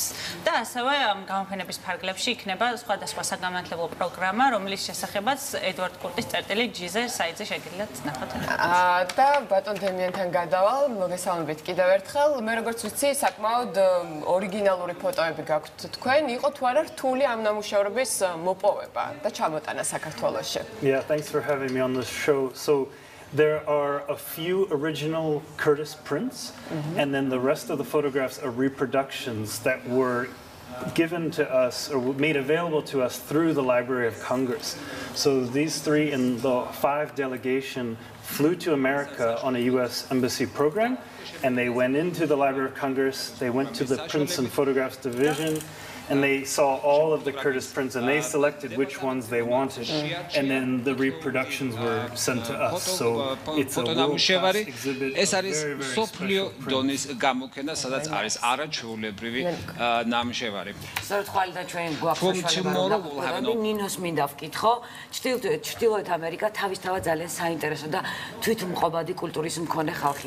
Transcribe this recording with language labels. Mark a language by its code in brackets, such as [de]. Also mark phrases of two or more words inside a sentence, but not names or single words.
[ka] და ასევე ამ გამოფენების ფარგლებში იქნება სხვადასხვა საგანმანათლებლო პროგრამა, რომლის შესახებაც ედვარდ კურტის წერტილი ჯიზე საიტზე შეგიძლიათ ნახოთ. და ბატონ დემიენთან გადავალ, მოგესალმებით კიდევ ერთხელ. მე როგორც ვიცი, საკმაოდ ორიგინალური ფოტოები გაქვთ თქვენ. იყო თუ არა რთული ამ ნამუშევრების მოპოვება და ჩამოტანა საქართველოში? [en] Yeah, thanks for having me on this show. So there are a few original Curtis prints, and then the rest of the photographs are reproductions that were given to us or made available to us through the Library of Congress. So these 3 in the 5 delegation flew to America on a U.S. embassy program, and they went into the Library of Congress, they went to the Prints and Photographs division, and they saw all of the Curtis prints, and they selected which ones they wanted, and then the reproductions were sent to us. So it's a world-class exhibit. [ka] ეს არის სოფლიო დონის გამოფენა, სადაც არის არაჩვეულებრივი ნამუშევარი. სწორედ ხვალიდან ჩვენ გვაქვს საშუალება ნინოს მინდა ვკითხო. ჩრდილოეთ ამერიკა თავისთავად ძალიან საინტერესო და თვითმყოფადი კულტურის მქონე ხალხია.